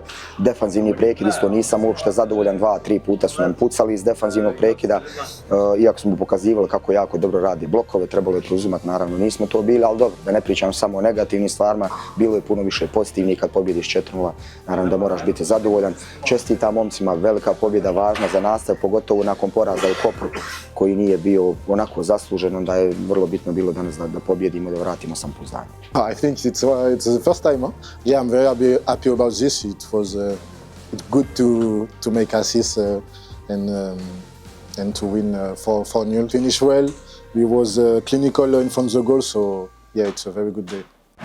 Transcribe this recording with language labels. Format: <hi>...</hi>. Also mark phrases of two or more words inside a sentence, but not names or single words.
<bs>Defanzivni prekid isto nisam uopšte zadovoljan, 2-3 puta su nam pucali iz defanzivnog prekida, iako smo pokazivali kako jako dobro radi blokove, trebalo je preuzimati, naravno nismo to bili, ali dobro, da ne pričam samo o negativnim stvarima, bilo je puno više pozitivnih. Kad pobjediš 4-0, naravno da moraš biti zadovoljan. Čestitam momcima, velika pobjeda, važna za nastav, pogotovo nakon poraza u Kopru koji nije bio onako zaslužen, onda je vrlo bitno bilo danas da pobjedimo, da vratimo samopouzdanje.</bs> <en>I think it's the first time. Huh? Yeah, I'm very happy about this. It was good to make assists and to win 4-0. Finish well. We was clinical in front of the goal, so yeah, it's a very good day.</en>